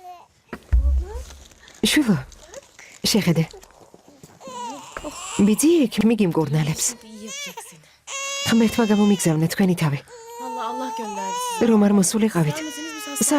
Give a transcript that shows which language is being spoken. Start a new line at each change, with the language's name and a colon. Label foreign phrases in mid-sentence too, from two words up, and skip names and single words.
Georgian: შვილო, შეხედე. ბიძი ექიმი გიმკურნალებს.
Turkish: İyi yapacaksın.
Georgian: ღმერთმა გამომიგზავნა თქვენი თავი.
Turkish: Allah gönderdi sizi.
Georgian: რომ არ მოსულიყავით.
Turkish: Gelmeseniz biz hasta.